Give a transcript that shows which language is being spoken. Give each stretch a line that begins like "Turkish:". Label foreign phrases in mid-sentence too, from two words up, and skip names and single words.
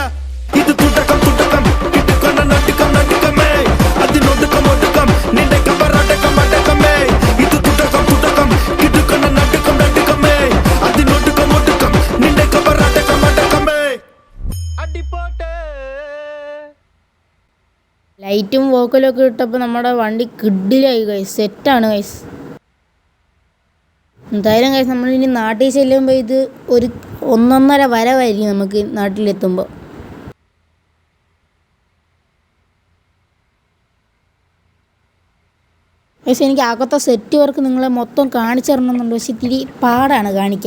Tamil: இது துட்டக்கம் துட்டக்கம் கிட்டுக்கொண்ட நட்டுக்கம் நட்டுக்கமே. அது நொடுக்கம் ஒடுக்கம் நின்றை கபரடக்கம் அடக்கமே. இது துட்டக்கம் துட்டக்கம் கிட்டுக்கொண்ட நட்டுக்கம் நட்டுக்கமே. அது நொடுக்கம் ஒடுக்கம் நின்றை கபரடக்கம் அடக்கமே. அடி போட்டே.
Malayalam: ലൈറ്റും വോക്കലും ഒക്കെ ഇട്ടപ്പോൾ നമ്മുടെ വണ്ടി കിഡിലായി ഗൈസ്, സെറ്റാണ് ഗൈസ്. എന്തായാലും ഗൈസ്, നമ്മളിനി നാട്ടിൽ ചെല്ലുമ്പോൾ ഇത് ഒരു 1.5 വരവായിരിക്കും നമുക്ക് നാട്ടിലെത്തുമ്പോൾ. ഗൈസ്, എനിക്ക് അകത്തെ സെറ്റ് വർക്ക് നിങ്ങളെ മൊത്തം കാണിച്ചു തരണമെന്നുണ്ട്, പക്ഷെ ഇത്തിരി പാടാണ് കാണിക്കാൻ.